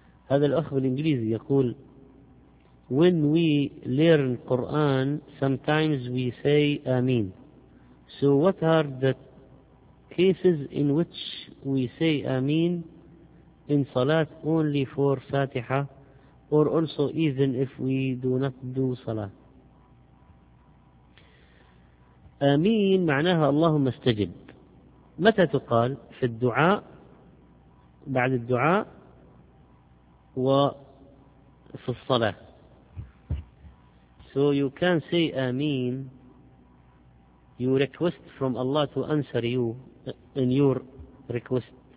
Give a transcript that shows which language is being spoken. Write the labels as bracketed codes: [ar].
[ar] هذا الأخ بالإنجليزي يقول [en] When we learn Quran sometimes we say Ameen. So what are the cases in which we say Ameen in Salat only for Fatiha or also even if we do not do Salat? [ar] Ameen معناها اللهم استجب. متى تقال؟ في الدعاء، بعد الدعاء، وفي الصلاة. [en] So you can say Ameen, you request from Allah to answer you in your request.